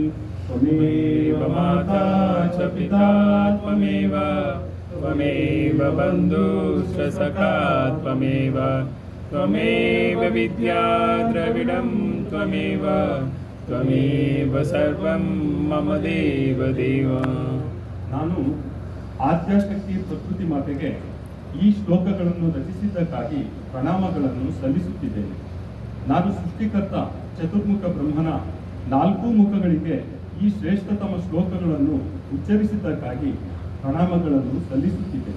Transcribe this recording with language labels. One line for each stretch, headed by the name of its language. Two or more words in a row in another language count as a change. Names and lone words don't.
Sanskrit: त्वमेव माता च पिता त्वमेव त्वमेव बन्धुश्च सखा त्वमेव त्वमेव विद्या द्रविडं त्वमेव त्वमेव सर्वं मम ದೇವ ದೇವ।
Kannada: ನಾನು ಆದ್ಯಶಕ್ತಿ ಪ್ರಕೃತಿ ಮಾತೆಗೆ ಈ ಶ್ಲೋಕಗಳನ್ನು ರಚಿಸಿದ್ದಕ್ಕಾಗಿ ಪ್ರಣಾಮಗಳನ್ನು ಸಲ್ಲಿಸುತ್ತಿದ್ದೇನೆ. ನಾನು ಸೃಷ್ಟಿಕರ್ತ ಚತುರ್ಮುಖ ಬ್ರಹ್ಮನ 4 ಮುಖಗಳಿಗೆ ಈ ಶ್ರೇಷ್ಠತಮ ಶ್ಲೋಕಗಳನ್ನು ಉಚ್ಚರಿಸಿದ್ದಕ್ಕಾಗಿ ಪ್ರಣಾಮಗಳನ್ನು ಸಲ್ಲಿಸುತ್ತಿದ್ದೇನೆ.